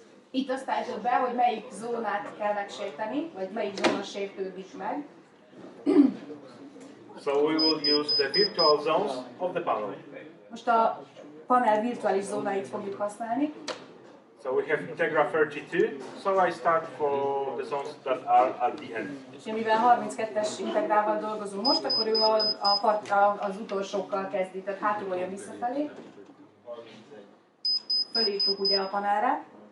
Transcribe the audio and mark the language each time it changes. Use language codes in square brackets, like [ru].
[hu] Itt azt állítod be, hogy melyik zónát kell megsérteni, vagy melyik zóna sértődik meg. [en] So we will use the virtual zones of the panel. [hu] Most a panel virtuális zónáit fogjuk használni. [en] So we have Integra 32, so I start for the zones that are at the end. [hu] És mivel 32-es integrával dolgozunk most, akkor ő az utolsókkal kezdi, tehát hátulról jön visszafelé. Fölírtuk ugye a panelre.